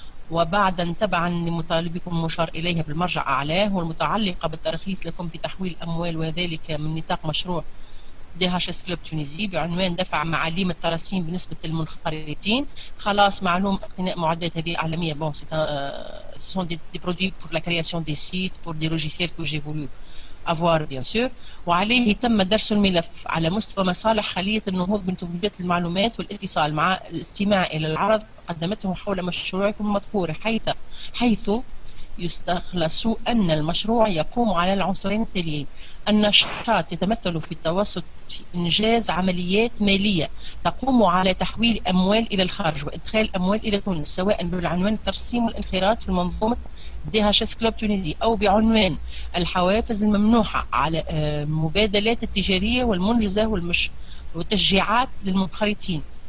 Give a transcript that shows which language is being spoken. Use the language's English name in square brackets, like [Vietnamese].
[Arabic] وبعدا تبعا لمطالبكم مشار إليها بالمرجع أعلاه والمتعلقة بالترخيص لكم في تحويل أموال، وذلك من نطاق مشروع DHS كلوب تونيزي بعنوان دفع معاليم التراثيم بالنسبة للمنخرطين. خلاص معلوم اقتناء معدات هذه عالمية. [French] bon ce sont des produits pour la création des sites, pour des logiciels que j'ai voulu avoir bien sûr. [Arabic] وعليه تم درس الملف على مستوى مصالح خلية النهوض بتكنولوجيات المعلومات والاتصال مع الاستماع إلى العرض قدمته حول مشروعكم المذكور، حيث يستخلص أن المشروع يقوم على العنصرين التاليين: النشاط يتمثل في التوسط في إنجاز عمليات مالية تقوم على تحويل أموال إلى الخارج وإدخال أموال إلى تونس، سواء بالعنوان الترسيم والانخراط في منظومة DHS كلوب تونيزي أو بعنوان الحوافز الممنوحة على المبادلات التجارية والمنجزة والتشجيعات للمنخرطين.